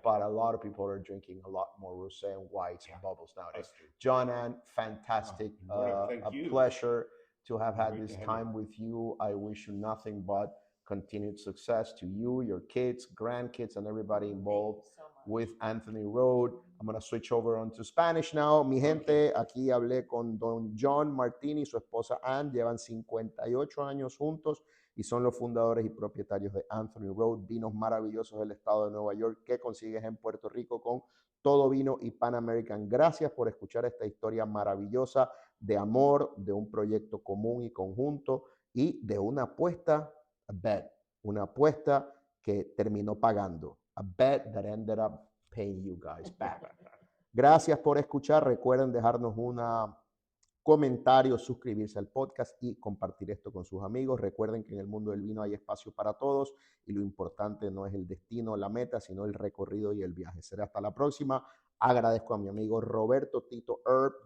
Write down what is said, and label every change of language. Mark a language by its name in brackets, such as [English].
[English] But a lot of people are drinking a lot more rosé and whites and bubbles nowadays. John, Ann, fantastic. A pleasure to have had this time with you. I wish you nothing but continued success to you, your kids, grandkids, and everybody involved with Anthony Road. I'm going to switch over onto Spanish now. [Spanish] Mi gente, aquí hablé con don John Martini y su esposa Ann. Llevan 58 años juntos y son los fundadores y propietarios de Anthony Road, vinos maravillosos del estado de Nueva York que consigues en Puerto Rico con Todo Vino y Pan American. Gracias por escuchar esta historia maravillosa de amor, de un proyecto común y conjunto y de una apuesta, [English] a bet, [Spanish] una apuesta que terminó pagando. [English] A bet that ended up paying you guys back. [Spanish] Gracias por escuchar. Recuerden dejarnos un comentario, suscribirse al podcast y compartir esto con sus amigos. Recuerden que en el mundo del vino hay espacio para todos y lo importante no es el destino, la meta, sino el recorrido y el viaje. Será hasta la próxima. Agradezco a mi amigo Roberto Tito Herb.